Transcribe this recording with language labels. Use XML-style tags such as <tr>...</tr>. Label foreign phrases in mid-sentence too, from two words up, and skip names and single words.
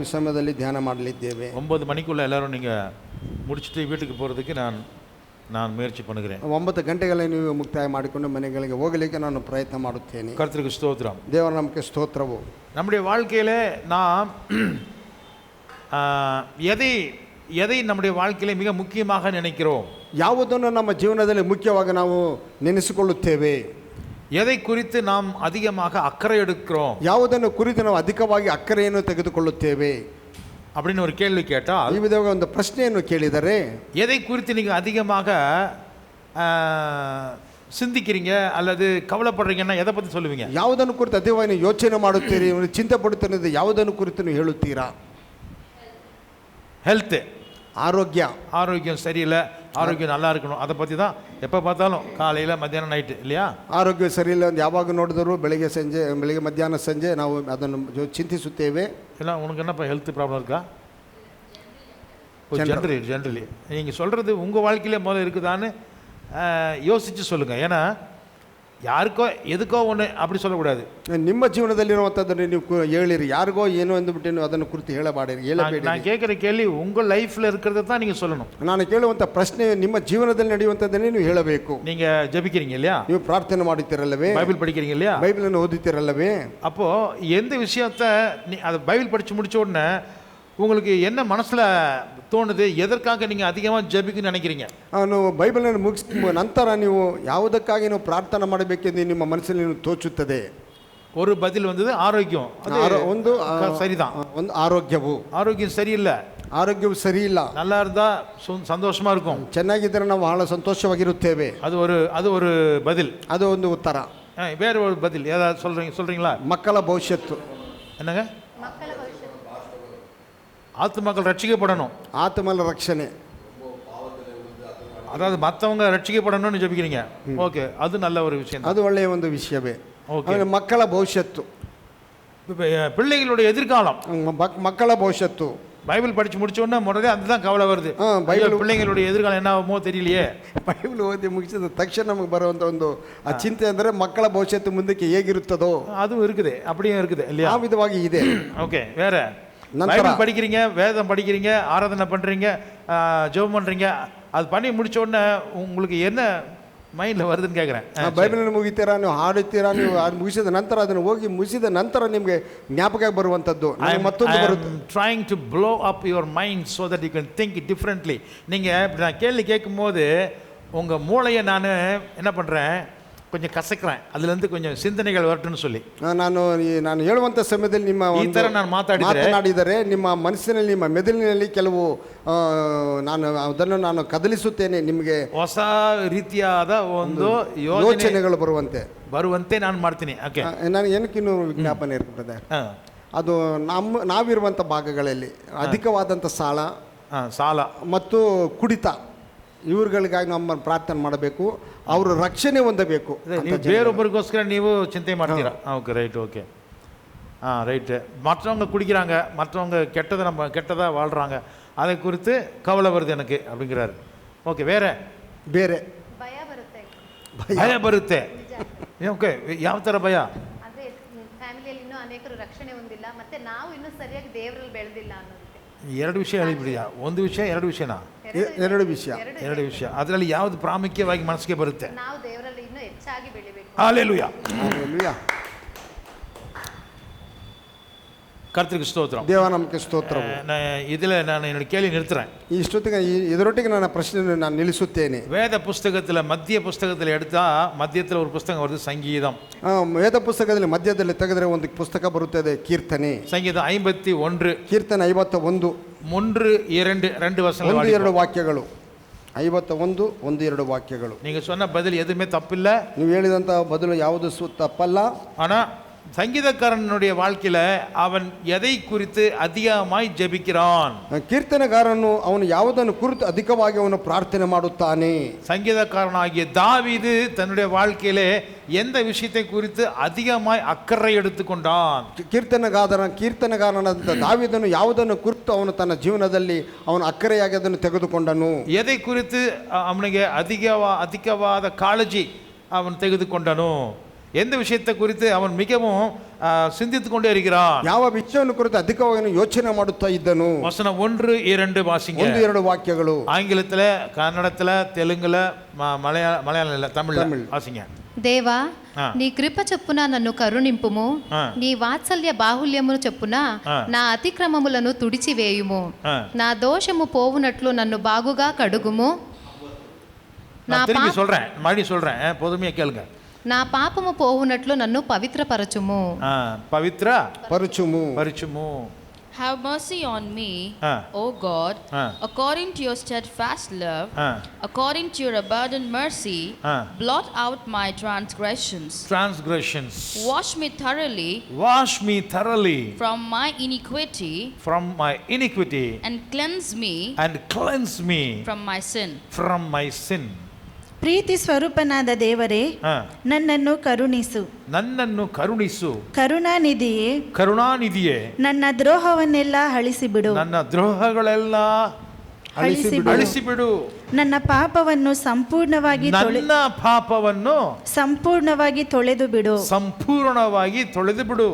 <kn>ಸಮಯದಲ್ಲಿ ಧ್ಯಾನ ಮಾಡಲಿದ್ದೇವೆ.</kn> <ta>9 மணிக்குள்ள எல்லாரும் நீங்கள் முடிச்சுட்டு வீட்டுக்கு போகிறதுக்கு நான் முயற்சி பண்ணுகிறேன்.</ta> <kn>9 ಗಂಟೆಗಳಲ್ಲಿ ನೀವು ಮುಕ್ತಾಯ ಮಾಡಿಕೊಂಡು ಮನೆಗಳಿಗೆ ಹೋಗಲಿಕ್ಕೆ ನಾನು ಪ್ರಯತ್ನ ಮಾಡುತ್ತೇನೆ.</kn> <ta>கர்த்தருக்கு ஸ்தோத்திரம்.</ta> <kn>ದೇವರ ನಮಗೆ ಸ್ತೋತ್ರವು.</kn> <ta>நம்முடைய வாழ்க்கையில் நாம் எதை நம்முடைய வாழ்க்கையில் மிக முக்கியமாக நினைக்கிறோம்,</ta> <kn>ಯಾವುದನ್ನು ನಮ್ಮ ಜೀವನದಲ್ಲಿ ಮುಖ್ಯವಾಗಿ ನಾವು ನೆನೆಸಿಕೊಳ್ಳುತ್ತೇವೆ,</kn> <ta>எதை குறித்து நாம் அதிகமாக அக்கறை எடுக்கிறோம்,</ta> <kn>ಯಾವುದನ್ನು ಕುರಿತು ನಾವು ಅಧಿಕವಾಗಿ ಅಕ್ಕರೆಯನ್ನು ತೆಗೆದುಕೊಳ್ಳುತ್ತೇವೆ</kn> <ta>அப்படின்னு ஒரு கேள்வி கேட்டால்,</ta> <kn>ಈ ವಿಧವಾಗಿ ಒಂದು ಪ್ರಶ್ನೆಯನ್ನು ಕೇಳಿದರೆ,</kn> <ta>எதை குறித்து நீங்கள் அதிகமாக சிந்திக்கிறீங்க அல்லது கவலைப்படுறீங்கன்னா எதை பற்றி சொல்லுவீங்க?</ta> <kn>ಯಾವುದನ್ನು ಕುರಿತು ಅಧಿಕವಾಗಿ ನೀವು ಯೋಚನೆ ಮಾಡುತ್ತೀರಿ, ಚಿಂತೆ ಪಡುತ್ತೀರಿ, ಯಾವುದನ್ನು ಕುರಿತು ನೀವು ಹೇಳುತ್ತೀರಾ?</kn> <ta>ஹெல்த்து, ஆரோக்கியம் சரியில்லை, ஆரோக்கியம் நல்லா இருக்கணும், அதை பற்றி தான் எப்போ பார்த்தாலும் காலையில் மத்தியானம் நைட்டு இல்லையா?</ta> <kn>ಆರೋಗ್ಯ ಸರಿಯಿಲ್ಲ ಅಂತ ಯಾವಾಗ ನೋಡಿದ್ರು ಬೆಳಿಗ್ಗೆ ಮಧ್ಯಾಹ್ನ ಸಂಜೆ ನಾವು ಅದನ್ನು ಚಿಂತಿಸುತ್ತೇವೆ.</kn> <ta>இல்லை உனக்கு என்னப்பா ஹெல்த் ப்ராப்ளம் இருக்கா? ஜென்ரலி நீங்கள் சொல்கிறது உங்கள் வாழ்க்கையிலே முதல்ல இருக்குதான்னு யோசித்து சொல்லுங்கள். ஏன்னா யாருக்கோ எதுக்கோ ஒன்று அப்படி சொல்லக்கூடாது.</ta> <kn>ನಿಮ್ಮ ಜೀವನದಲ್ಲಿರುವಂಥದ್ದನ್ನು ನೀವು ಹೇಳಿರಿ, ಯಾರಿಗೋ ಏನೋ ಅಂದುಬಿಟ್ಟು ನೀವು ಅದನ್ನು ಕುರಿತು ಹೇಳಬೇಡಿ.</kn> <ta>நான் கேட்குற கேள்வி உங்கள் லைஃப்பில் இருக்கிறத தான் நீங்கள் சொல்லணும்.</ta> <kn>ನಾನು ಕೇಳುವಂಥ ಪ್ರಶ್ನೆ ನಿಮ್ಮ ಜೀವನದಲ್ಲಿ ನಡೆಯುವಂಥದ್ದನ್ನೇ ನೀವು ಹೇಳಬೇಕು.</kn> <ta>நீங்கள் ஜெபிக்கிறீங்க இல்லையா?</ta> <kn>ನೀವು ಪ್ರಾರ್ಥನೆ ಮಾಡುತ್ತೀರಲ್ಲವೇ?</kn> <ta>பைபிள் படிக்கிறீங்க இல்லையா?</ta> <kn>ಬೈಬಲನ್ನು ಓದುತ್ತೀರಲ್ಲವೇ?</kn> <ta>அப்போது எந்த விஷயத்தை அதை பைபிள் படித்து முடித்த உடனே உங்களுக்கு என்ன மனசில் தோணுது, எதற்காக நீங்கள் அதிகமாக ஜெபிக்கணும்னு நினைக்கிறீங்க?</ta> <kn>ನೀವು ಬೈಬಲನ್ನು ಮುಗಿಸಿದ ನಂತರ ನೀವು ಯಾವುದಕ್ಕಾಗಿ ನೀವು ಪ್ರಾರ್ಥನೆ ಮಾಡಬೇಕೆಂದು ನಿಮ್ಮ ಮನಸ್ಸಲ್ಲಿ ನೀವು ತೋಚುತ್ತದೆ.</kn> <ta>ஒரு பதில் வந்தது ஆரோக்கியம்.</ta> <kn>ಒಂದು</kn> <ta>சரிதான்.</ta> <kn>ಒಂದು ಆರೋಗ್ಯವು</kn> <ta>சரியில்லை,</ta> <kn>ಆರೋಗ್ಯವು ಸರಿ ಇಲ್ಲ.</kn> <ta>நல்லா இருந்தால் சந்தோஷமாக இருக்கும்,</ta> <kn>ಚೆನ್ನಾಗಿದ್ದರೆ ನಾವು ಬಹಳ ಸಂತೋಷವಾಗಿರುತ್ತೇವೆ.</kn> <ta>அது ஒரு பதில்,</ta> <kn>ಅದು ಒಂದು ಉತ್ತರ.</kn> <ta>வேறு ஒரு பதில் ஏதாவது சொல்கிறீங்களா?</ta> <kn>ಮಕ್ಕಳ ಭವಿಷ್ಯತ್ತು.</kn> <ta>என்னங்க? ஆத்துமாக்கள் ரட்சிக்கப்படணும்,</ta> <kn>ಆತ್ಮಲ ರಕ್ಷಣೆ,</kn> <ta>அதாவது மற்றவங்க ரட்சிக்கப்படணும்னு ஜெபிக்கிறீங்க. ஓகே, அது நல்ல ஒரு விஷயம்,</ta> <kn>ಅದು ಒಳ್ಳೆಯ ಒಂದು ವಿಷಯವೇ.</kn> <ta>ஓகே,</ta> <kn>ಮಕ್ಕಳ ಭವಿಷ್ಯತ್ತು,</kn> <ta>பிள்ளைகளுடைய எதிர்காலம்,</ta> <kn>ಮಕ್ಕಳ ಭವಿಷ್ಯತ್ತು.</kn> <ta>பைபிள் படித்து முடிச்ச உடனே முதல்ல அதுதான் கவலை வருது. பிள்ளைங்களுடைய எதிர்காலம் என்ன ஆகுமோ தெரியலையே.</ta> <kn>ಬೈಬಲ್ ಓದಿ ಮುಗಿಸಿದ ತಕ್ಷಣ ನಮಗೆ ಬರುವಂಥ ಒಂದು ಆ ಚಿಂತೆ ಅಂದರೆ ಮಕ್ಕಳ ಭವಿಷ್ಯತ್ತು ಮುಂದಕ್ಕೆ ಹೇಗಿರುತ್ತದೋ</kn> <ta>அதுவும் இருக்குது, அப்படியும் இருக்குது இல்லையா?</ta> <kn>ಆ ವಿಧವಾಗಿ ಇದೆ.</kn> <ta>ஓகே, வேற பைபிள் படிக்கிறீங்க, வேதம் படிக்கிறீங்க, ஆராதனை பண்ணுறீங்க, ஜெபம் பண்ணுறீங்க, அது பண்ணி முடிச்ச உடனே உங்களுக்கு என்ன மைண்டில் வருதுன்னு கேட்குறேன்.</ta> <kn>ಬೈಬಲನ್ನು ಮುಗಿತೀರಾ, ನೀವು ಹಾಡುತ್ತೀರಾ, ನೀವು ಅದು ಮುಗಿಸಿದ ನಂತರ ಅದನ್ನು ಹೋಗಿ ಮುಗಿಸಿದ ನಂತರ ನಿಮಗೆ ಜ್ಞಾಪಕ ಬರುವಂಥದ್ದು ಮತ್ತೊಂದು ಬರುತ್ತೆ.</kn> <en>trying to blow up your mind so that you can think differently.</en> <ta>நீங்கள் இப்படி நான் கேள்வி கேட்கும்போது உங்கள் மூளையை நான் என்ன பண்ணுறேன், கொஞ்சம் கசக்கிறேன், அதுலேருந்து கொஞ்சம் சிந்தனைகள் வரட்டும்னு சொல்லி</ta> <kn>ನಾನು ಹೇಳುವಂಥ ಸಮಯದಲ್ಲಿ ನಿಮ್ಮ ಈ ಥರ ನಾನು ಮಾತನಾಡಿದರೆ ನಿಮ್ಮ ಮನಸ್ಸಿನಲ್ಲಿ, ನಿಮ್ಮ ಮೆದುಳಿನಲ್ಲಿ ಕೆಲವು ಅದನ್ನು ಕದಲಿಸುತ್ತೇನೆ, ನಿಮಗೆ ಹೊಸ ರೀತಿಯಾದ ಒಂದು ಯೋಚನೆಗಳು ಬರುವಂತೆ ನಾನು ಮಾಡ್ತೀನಿ. ಓಕೆ, ನಾನು ಏನಕ್ಕಿನ್ನೂ ವಿಜ್ಞಾಪನೆ ಇರ್ತದೆ, ಅದು ನಾವಿರುವಂಥ ಭಾಗಗಳಲ್ಲಿ ಅಧಿಕವಾದಂಥ ಸಾಲ ಮತ್ತು ಕುಡಿತ, ಇವ್ರುಗಳಿಗಾಗಿ ನಮ್ಮ ಪ್ರಾರ್ಥನೆ ಮಾಡಬೇಕು, ಅವರು ರಕ್ಷಣೆ ಹೊಂದಬೇಕು. ಬೇರೊಬ್ಬರಿಗೋಸ್ಕರ ನೀವು ಚಿಂತೆ ಮಾಡ್ತೀರಾ?</kn> <en>okay, right, okay,</en> <ta>ரைட்டு. மற்றவங்க குடிக்கிறாங்க, மற்றவங்க கெட்டதாக வாழ்கிறாங்க, அதை குறித்து கவலை வருது எனக்கு அப்படிங்கிறாரு. ஓகே,</ta> <kn>ಬೇರೆ ಭಯ ಬರುತ್ತೆ. ಓಕೆ, ಯಾವ ಥರ ಭಯ? ಫ್ಯಾಮಿಲಿಯಲ್ಲಿ ಇನ್ನೂ ಅನೇಕರು ರಕ್ಷಣೆ ಹೊಂದಿಲ್ಲ, ಮತ್ತೆ ನಾವು ಇನ್ನೂ ಸರಿಯಾಗಿ ದೇವರಲ್ಲಿ ಬೆಳೆದಿಲ್ಲ ಅನ್ನೋದಕ್ಕೆ. ಎರಡು ವಿಷಯ ಹೇಳಿಬಿಡಿಯಾ? ಒಂದು ವಿಷಯ, ಎರಡು ವಿಷಯನಾ? ಎರಡು ವಿಷಯ. ಅದರಲ್ಲಿ ಯಾವುದು ಪ್ರಾಮುಖ್ಯವಾಗಿ ಮನಸ್ಸಿಗೆ ಬರುತ್ತೆ? ನಾವು ದೇವರಲ್ಲಿ ಇನ್ನೂ ಹೆಚ್ಚಾಗಿ ಬೆಳಿಬೇಕು.</kn> <ta>ஹல்லேலூயா, ஹல்லேலூயா. கர்த்தருக்கு ஸ்தோத்திரம்.</ta> <kn>ದೇವ ನಮಗೆ ಸ್ತೋತ್ರ.</kn> <ta>இதில் நான் என்னோட கேள்வி நிறுத்துறேன்.</ta> <kn>ಇಷ್ಟೊತ್ತಿಗೆ ಇದರೊಟ್ಟಿಗೆ ನನ್ನ ಪ್ರಶ್ನೆಯನ್ನು ನಾನು ನಿಲ್ಲಿಸುತ್ತೇನೆ.</kn> <ta>வேத புஸ்தகத்தில் மத்திய புஸ்தகத்தில் எடுத்தால் மத்தியத்தில் ஒரு புஸ்தகம் வருது, சங்கீதம்.</ta> <kn>ವೇದ ಪುಸ್ತಕದಲ್ಲಿ ಮಧ್ಯದಲ್ಲಿ ತೆಗೆದರೆ ಒಂದು ಪುಸ್ತಕ ಬರುತ್ತದೆ, ಕೀರ್ತನೆ. ಸಂಗೀತ 51, ಕೀರ್ತನೆ 51, 1-2 ವಚನಗಳು, 1-2 ವಾಕ್ಯಗಳು. 51, 1-2 ವಾಕ್ಯಗಳು.</kn> <ta>நீங்கள் சொன்ன பதில் எதுவுமே தப்பில்லை,</ta> <kn>ನೀವು ಹೇಳಿದಂಥ ಬದಲು ಯಾವುದು ತಪ್ಪಲ್ಲ.</kn> <ta>ஆனால் சங்கீதக்காரனுடைய வாழ்க்கையில் அவன் எதை குறித்து அதிகமாய் ஜெபிக்கிறான்?</ta> <kn>ಕೀರ್ತನೆಗಾರನು ಅವನು ಯಾವುದನ್ನು ಕುರಿತು ಅಧಿಕವಾಗಿ ಅವನು ಪ್ರಾರ್ಥನೆ ಮಾಡುತ್ತಾನೆ.</kn> <ta>சங்கீதக்காரனாகிய தாவீது தன்னுடைய வாழ்க்கையிலே எந்த விஷயத்தை குறித்து அதிகமாய் அக்கறை எடுத்துக்கொண்டான்?</ta> <kn>ಕೀರ್ತನೆಗಾರನಾದಂಥ ದಾವೀದನು ಯಾವುದನ್ನು ಕುರಿತು ಅವನು ತನ್ನ ಜೀವನದಲ್ಲಿ ಅವನು ಅಕ್ಕರೆಯಾಗಿ ಅದನ್ನು ತೆಗೆದುಕೊಂಡನು?</kn> <ta>எதை குறித்து</ta> <kn>அவನಿಗೆ அதிகವಾದ ಕಾಳಜಿ ಅವನು ತೆಗೆದುಕೊಂಡನು?</kn> <ta>எந்த விஷயத்தை குறித்து அவன் மிகவும் சிந்தித்து கொண்டே இருக்கிறான்.</ta> <kn>ಯಾವ ವಿಷಯವನ್ನು ಕುರಿತು ಅಧಿಕವಾಗಿ ಯೋಚನೆ ಮಾಡುತ್ತಾ ಇದ್ದನು.</kn> <ta>வசனம் 1-2 வாசிங்க.</ta> <kn>1-2 ವಾಕ್ಯಗಳು.</kn> <ta>ஆங்கிலத்துல, கன்னடத்துல, தெலுங்குல, மலையாளம் இல்ல, தமிழ்ல வாசிங்க.</ta> <te>దేవా నీ కృప చొప్పున నన్ను కరుణింపుము, నీ వాత్సల్య బాహుల్యమును చొప్పున నా అతిక్రమములను తుడిచివేయుము, నా దోషము పోవునట్లు నన్ను బాగుగా కడుగుము.</te> <ta>நான் திரும்பி சொல்றேன், மறுபடியும் சொல்றேன், பொறுமையா கேளுங்க.</ta> <te>నా పాపము పోవునట్లు నన్ను పవిత్రపరచుము. పవిత్ర పరచుము.</te> <en>Have mercy on me, O God, according to your steadfast love, according to your abundant mercy, blot out my transgressions. Wash me thoroughly from my iniquity, and cleanse me from my sin.</en> <kn>ಪ್ರೀತಿ ಸ್ವರೂಪನಾದ ದೇವರೇ, ನನ್ನನ್ನು ಕರುಣಿಸು. ಕರುಣಾನಿಧಿಯೇ, ನನ್ನ ದ್ರೋಹವನ್ನೆಲ್ಲ ಅಳಿಸಿಬಿಡು. ನನ್ನ ಪಾಪವನ್ನು ಸಂಪೂರ್ಣವಾಗಿ ತೊಳೆದು ಬಿಡು.</kn>